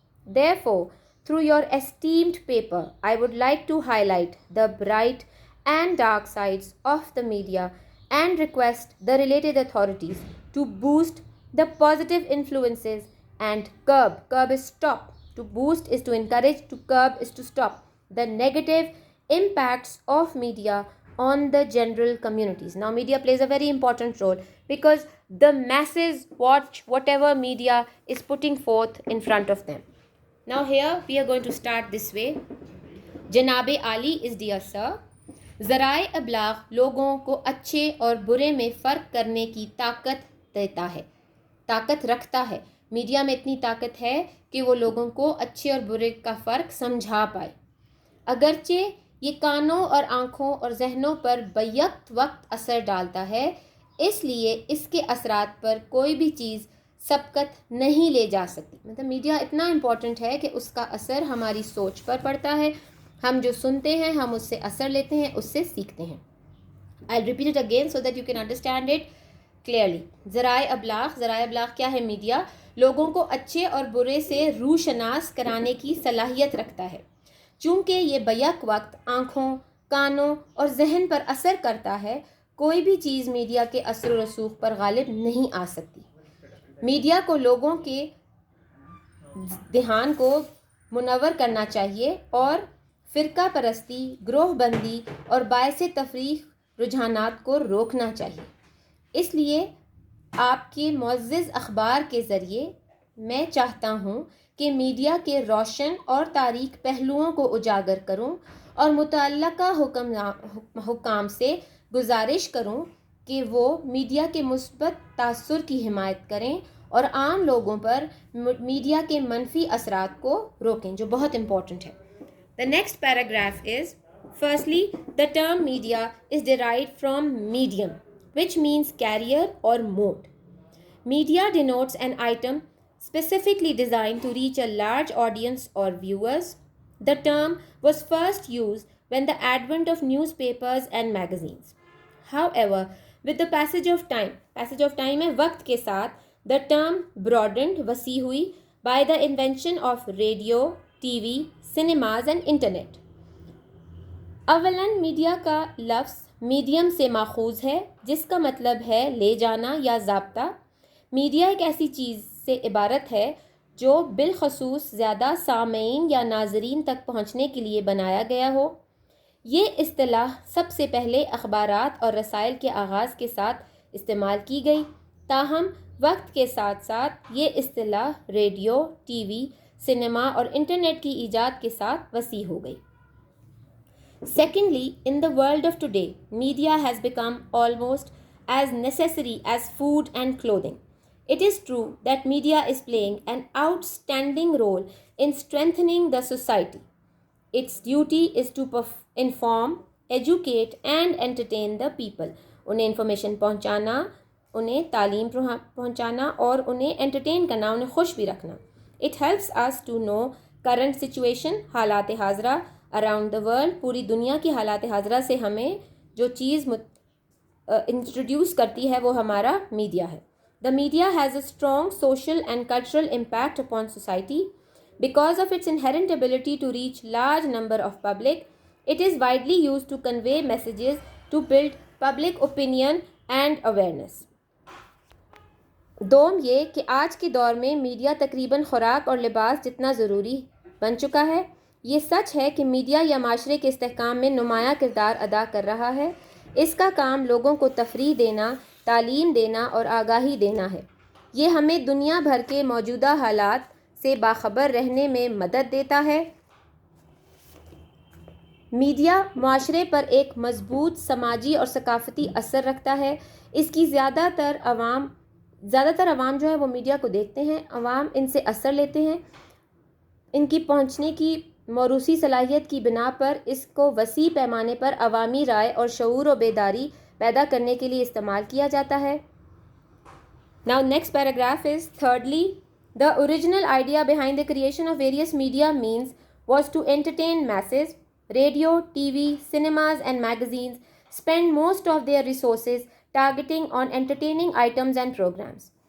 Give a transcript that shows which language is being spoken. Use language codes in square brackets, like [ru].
[en] Therefore, through your esteemed paper, I would like to highlight the bright and dark sides of the media and request the related authorities to boost the positive influences and curb is stop, to boost is to encourage, to curb is to stop the negative impacts of media on the general communities. Now, media plays a very important role because the masses watch whatever media is putting forth in front of them. Now, here we are going to start this way. Janabe Ali is dear sir. [ur] ذرائع ابلاغ لوگوں کو اچھے اور برے میں فرق کرنے کی طاقت دیتا ہے، طاقت رکھتا ہے. میڈیا میں اتنی طاقت ہے کہ وہ لوگوں کو اچھے اور برے کا فرق سمجھا پائے. اگرچہ یہ کانوں اور آنکھوں اور ذہنوں پر بیک وقت اثر ڈالتا ہے، اس لیے اس کے اثرات پر کوئی بھی چیز سبقت نہیں لے جا سکتی. مطلب میڈیا اتنا امپورٹنٹ ہے کہ اس کا اثر ہماری سوچ پر پڑتا ہے. ہم جو سنتے ہیں ہم اس سے اثر لیتے ہیں، اس سے سیکھتے ہیں. [en] I'll repeat it again so that you can understand it clearly. [ur] ذرائع ابلاغ کیا ہے؟ میڈیا لوگوں کو اچھے اور برے سے روشناس کرانے کی صلاحیت رکھتا ہے. چونکہ یہ بیک وقت آنکھوں، کانوں اور ذہن پر اثر کرتا ہے، کوئی بھی چیز میڈیا کے اثر و رسوخ پر غالب نہیں آ سکتی. میڈیا کو لوگوں کے ذہن کو منور کرنا چاہیے اور فرقہ پرستی، گروہ بندی اور باعث تفریق رجحانات کو روکنا چاہیے. اس لیے آپ کے معزز اخبار کے ذریعے میں چاہتا ہوں کہ میڈیا کے روشن اور تاریک پہلوؤں کو اجاگر کروں اور متعلقہ حکام سے گزارش کروں کہ وہ میڈیا کے مثبت تاثر کی حمایت کریں اور عام لوگوں پر میڈیا کے منفی اثرات کو روکیں، جو بہت امپورٹنٹ ہے. [en] The next paragraph is, firstly, the term media is derived from medium, which means carrier or mode. Media denotes an item specifically designed to reach a large audience or viewers. The term was first used when the advent of newspapers and magazines. However, with the passage of time [ur] ہے وقت کے ساتھ, [en] the term broadened, [ur] وسیع ہوئی, [en] by the invention of radio, TV, cinemas and internet. [ur] اولاً media کا لفظ medium سے ماخوذ ہے جس کا مطلب ہے لے جانا یا ضابطہ. میڈیا ایک ایسی چیز سے عبارت ہے جو بالخصوص زیادہ سامعین یا ناظرین تک پہنچنے کے لیے بنایا گیا ہو. یہ اصطلاح سب سے پہلے اخبارات اور رسائل کے آغاز کے ساتھ استعمال کی گئی، تاہم وقت کے ساتھ ساتھ یہ اصطلاح ریڈیو، ٹی وی، سنیما اور انٹرنیٹ کی ایجاد کے ساتھ وسیع ہو گئی. [en] Secondly, in the world of today, media has become almost as necessary as food and clothing. It is true that media is playing an outstanding role in strengthening the society. Its duty is to inform, educate and entertain the people. [ur] انہیں information پہنچانا، انہیں تعلیم پہنچانا اور انہیں entertain کرنا، انہیں خوش بھی رکھنا. [en] It helps us to know current situation, [ur] حالات حاضرہ [en] around the world. [ur] پوری دنیا کی حالات حاضرہ سے ہمیں جو چیز انٹروڈیوس کرتی ہے وہ ہمارا میڈیا ہے. [en] The media has a strong social and cultural impact upon society. Because of its inherent ability to reach large number of public, it is widely used to convey messages to build public opinion and awareness. [ur] دوم یہ کہ آج کے دور میں media تقریباً خوراک اور لباس جتنا ضروری بن چکا ہے. یہ سچ ہے کہ میڈیا یا معاشرے کے استحکام میں نمایاں کردار ادا کر رہا ہے. اس کا کام لوگوں کو تفریح دینا، تعلیم دینا اور آگاہی دینا ہے. یہ ہمیں دنیا بھر کے موجودہ حالات سے باخبر رہنے میں مدد دیتا ہے. میڈیا معاشرے پر ایک مضبوط سماجی اور ثقافتی اثر رکھتا ہے. اس کی زیادہ تر عوام جو ہے وہ میڈیا کو دیکھتے ہیں، عوام ان سے اثر لیتے ہیں. ان کی پہنچنے کی موروثی صلاحیت کی بنا پر اس کو وسیع پیمانے پر عوامی رائے اور شعور و بیداری پیدا کرنے کے لیے استعمال کیا جاتا ہے. [en] Now next paragraph is, thirdly, the original idea behind the creation of various media means was to entertain masses. Radio, TV, cinemas and magazines spend most of their resources targeting on entertaining items and programs.